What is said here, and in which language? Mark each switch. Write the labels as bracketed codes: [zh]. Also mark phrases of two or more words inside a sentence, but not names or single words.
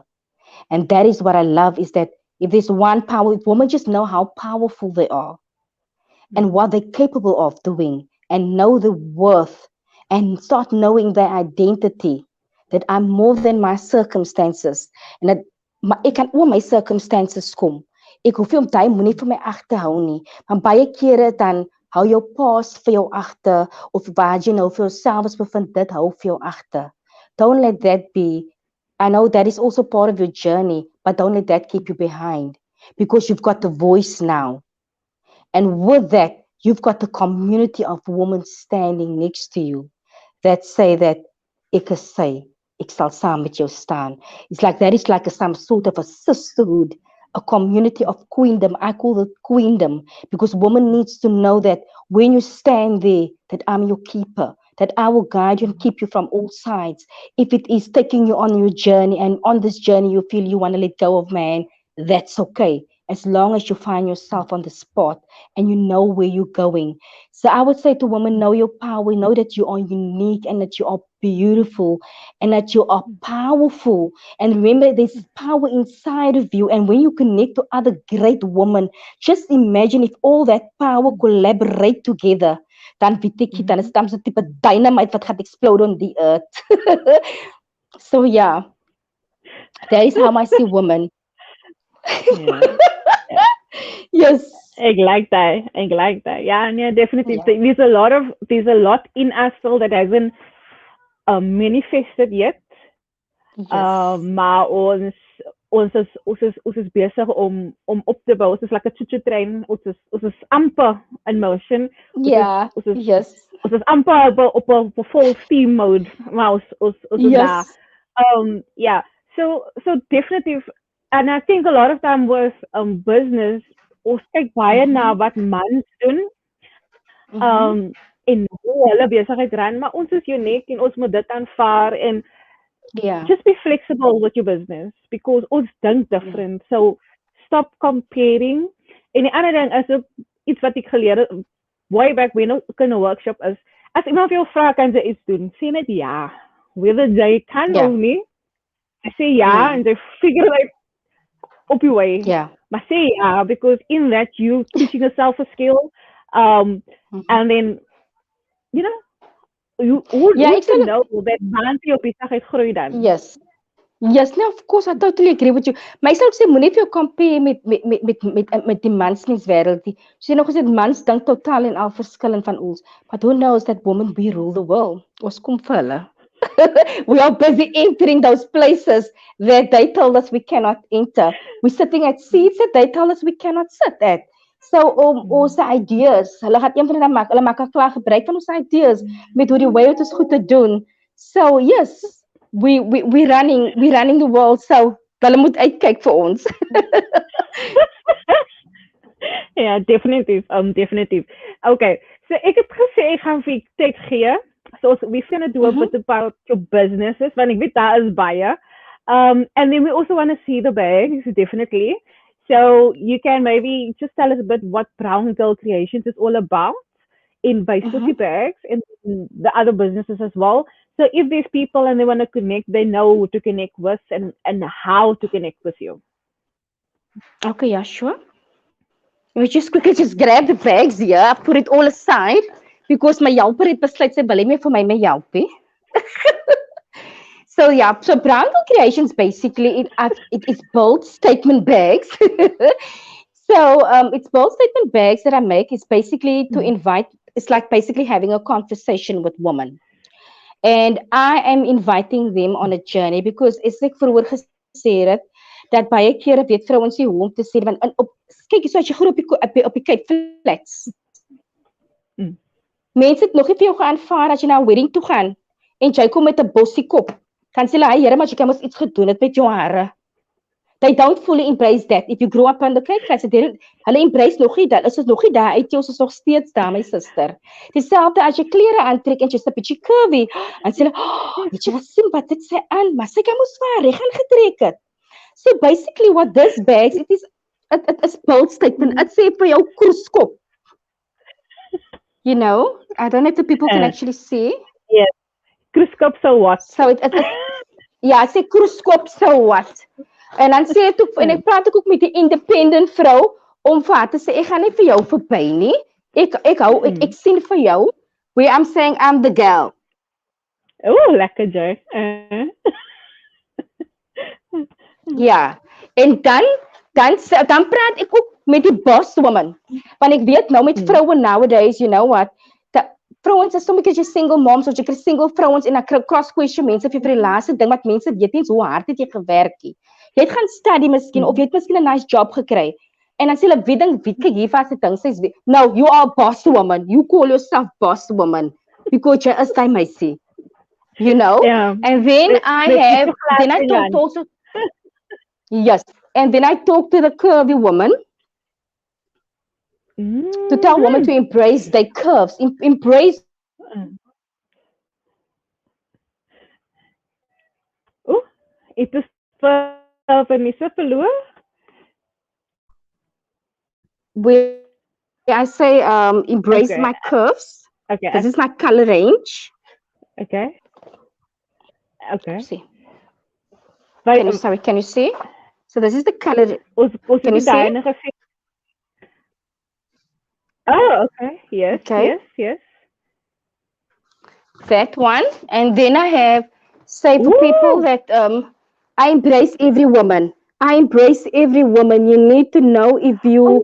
[en] And that is what I love, is that if there's one power, if women just know how powerful they are and what they're capable of doing and know the worth and start knowing their identity, that I'm more than my circumstances and that [af] ek kan oor my circumstances kom. Ek hoef nie om daai moenie vir my agterhou nie. Want baie kere dan hou jou past vir jou agter of waar jy nou vir jouself bevind, dit hou vir jou agter. [en] Don't let that be. I know that is also part of your journey, but don't let that keep you behind, because you've got the voice now. And with that, you've got a community of women standing next to you that say that [af] ek sal saam met jou staan. [en] It's like that is like some sort of a sisterhood, a community of queendom. I call it queendom because woman needs to know that when you stand there, that I'm your keeper, that I will guide you and keep you from all sides. If it is taking you on your journey and on this journey you feel you want to let go of man, that's okay. As long as you find yourself on the spot and you know where you're going. So I would say to women, know your power, know that you are unique and that you are beautiful and that you are powerful. And remember, there's power inside of you. And when you connect to other great women, just imagine if all that power collaborate together. [af] Dan weet ek nie, dan is dit 'n tipe dynamite wat gaan explode [en] on the earth. So yeah, that is how I see women. Yeah. Yeah. Yes. I like that. I like that. Yeah, yeah, definitely. Yeah. There's a lot in us still that hasn't manifested yet. Yes. [af] Maar ons is besig om op te bou. Ons is like 'n choo-choo trein. Ons is amper [en] in motion. [af] Ons is [en] Yeah. [af] ons is [en] Yes. [af] ons is amper op 'n [en] full steam mode. [af] Maar ons is daar. [en] Yes. Yeah. So definitely, and I think a lot of time with business, [af] ons kyk baie na Mm-hmm. wat mans doen. Mm-hmm. En hoe hulle besigheid run, maar ons is uniek en ons moet dit aanvaar en [en] Yeah. just be flexible with your business because [af] ons dink [en] Yeah. different. So stop comparing. [af] En die ander ding is ook iets wat ek geleer het [en] way back [af] when ek in 'n workshop is, as iemand jou vra kan jy iets doen, sê net ja. Whether jy kan of [en] Yeah. [af] nie, jy sê ja Mm. en jy [en] figure it out op your way. Yeah. [af] Maar sê ja, [en] because in that you teaching yourself a skill. Um, Mm-hmm. and then, you know, who Yeah, to exactly. know that [af] man jou besigheid groei dan. [en] Yes. Yes, no, of course, I totally agree with you. [af] Maar ek sou sê moenie vir jou compare met die mansmenswêreld nie. So jy nog gesê mans dink totaal en al verskillend van ons. [en] But who knows that women we rule the world. [af] Ons kom vir hulle. [en] We are busy entering those places that they told us we cannot enter. We're sitting at seats that they tell us we cannot sit at. [af] So ons ideas, hulle gaan een van hulle maak, hulle maak 'n klaar gebruik van ons ideas met hoe die way het ons goed te doen. [en] So yes, we running the world. [af] So hulle moet uitkyk vir ons. Ja, definitief. Definitief. Okay. So ek het gesê ek gaan vir tyd gee. [en] So we're gonna do a bit about your businesses, [af] want ek weet daar is baie. [en] And then we also want to see the bags, definitely. So you can maybe just tell us a bit what Brown Girl Kreations is all about in basically bags and the other businesses as well. So if there's people and they want to connect, they know who to connect with and how to connect with you. Okay, yeah, sure. We just quickly just grab the bags here, put it all aside because my helper [af] het besluit sy wil nie meer vir my help nie. [en] So yeah, so Brown Girl Kreations basically it's bold statement bags. So it's bold statement bags that I make. It's basically to invite. It's like basically having a conversation with women, and I am inviting them on a journey because it's like [af] vroeër gesê het dat baie kere weet vrouens nie hoe om te sê want kyk so as jy groot op die Cape Flats. Mense het nog nie vir jou geaanvaar as jy na 'n wedding toe gaan en jy kom met 'n bossie kop. Kan sê hulle, "Here, maar jy kan mos iets gedoen het met jou hare." [en] They don't fully embrace that. If you grow up on the Cape Flats, [af] hulle embrace nog nie dat. Is nog nie daar uit jou, is nog steeds daar, my suster. Dieselfde as jy klere aantrek en jy's 'n bietjie curvy. En sê hulle, "Weet jy wat sien wat dit sê aan, maar sy kan mos vir reg aangetrek het." [en] So basically what this bags, it is bold statement. [af] It sê vir jou kroeskop. [en] You know, I don't know if the people can actually see. Yes. Kroeskop, so what? [af] So ja, ek sê kroeskop, [en] so what? [af] En dan sê ek en ek praat ook met 'n independent vrou om vir haar te sê ek gaan nie vir jou verby nie. Ek sien vir jou [en] where I'm saying I'm the girl. Oh, lekker joy. [af] Ja. En dan praat ek ook met die [en] boss woman. [af] Want ek weet nou met vroue nowadays, [en] you know what? [af] Vrouens is soms 'n bietjie [en] single moms [af] of jy kry single vrouens en dan [en] cross question [af] mense vir die laaste ding wat mense weet nie hoe hard het jy gewerk nie. Jy het gaan study miskien of jy het miskien 'n [en] nice job [af] gekry. En dan sê hulle weet kyk hier vas die ding sê [en] no, you are a boss woman. [af] You call yourself boss woman because jy is daai meisie. [en] You know? Yeah. And then I told also yes. And then I talk to the curvy woman to tell women Mm-hmm. to embrace their curves, embrace [af] Oh, het is vir Vanessa verloor? [en] where I say embrace my Okay, curves. This is okay, my color range. okay, okay. See, By, can you see? So this is the color. [af] ons [en] Can [af] het [en] you [af] nie [en] see? [af] daai gesê. [en] Oh, okay. Yes, Okay, yes, yes. that one. And then I have say for people Ooh. that I embrace every woman. I embrace every woman. You need to know Oh,